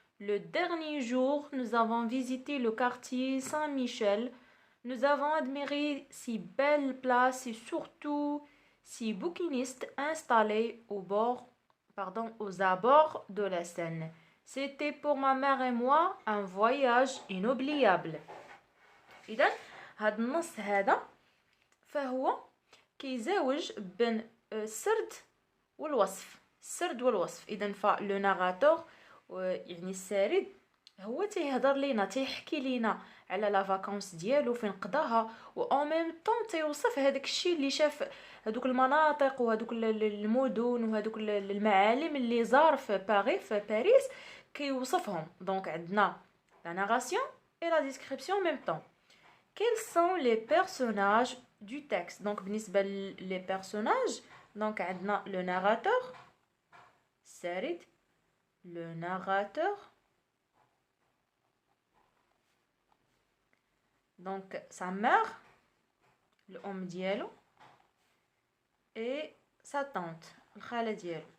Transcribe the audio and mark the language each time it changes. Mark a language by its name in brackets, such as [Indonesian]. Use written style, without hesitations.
[French] Le dernier jour, nous avons visité le quartier Saint-Michel. Nous avons admiré ces belles places et surtout ces bouquinistes installés aux abords de la Seine. C'était pour ma mère et moi un voyage inoubliable. [Arabic] إذا هذا النص هذا فهو كيزاوج بين السرد والوصف. إذا فلو ناراتور يعني السارد هو تيهضر لينا، تيحكي لينا على لا فاكونس ديالو فين قضاها، و او ميم طون تيوصف هذاك الشيء اللي شاف، هذوك المناطق وهذوك المدن وهذوك المعالم اللي زار في باريس كيوصفهم. [French] دونك عندنا la narration et la description en même temps. Quels sont les personnages du texte? Donc بالنسبة les personnages، donc عندنا le narrateur سارد، le narrateur، donc sa mère [Arabic] الأم ديالو [French] et sa tante [Arabic] الخالة ديالو.